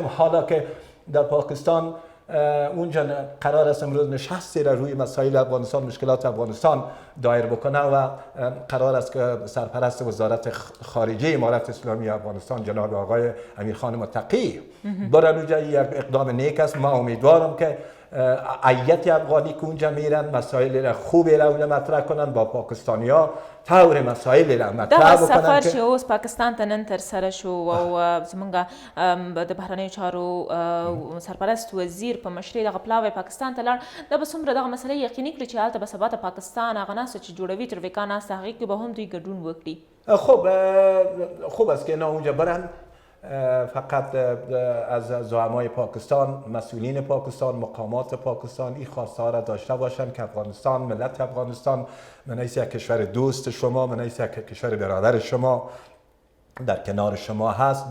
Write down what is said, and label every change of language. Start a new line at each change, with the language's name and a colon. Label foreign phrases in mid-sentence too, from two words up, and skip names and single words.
Persian: حالا که در پاکستان اونجا قرار است امروز نشستی را روی مسائل افغانستان، مشکلات افغانستان دایر بکنه و قرار است که سرپرست وزارت خارجه امارت اسلامی افغانستان جناب آقای امیرخان متقی برن اونجا. یک اقدام نیک است. ما امیدوارم که ایت افغانی که اونجا میرن مسائل را خوبی را اونجا مطرح کنن با پاکستانیا طور مسائل را مطرح بکنن.
Pashto: سفر چې اوس پاکستان ته نن تر سره شو او زمونږ د بهرنیو چارو سرپرست وزیر په مشرۍ دغه پلاوی پاکستان ته لاړ. دا به څومره دغه مسله یقیني کړي چې هلته به سبا ته پاکستان هغه ناسته چې جوړوي ترویکا ناسته هغې کې به هم دوی ګډون وکړي.
Persian: خب خوب است که اینا اونجا برن. فقط از زعمای پاکستان، مسئولین پاکستان، مقامات پاکستان این خواسته ها را داشته باشند که افغانستان، ملت افغانستان من حیث یک کشور دوست شما، من حیث یک کشور برادر شما در کنار شما هست.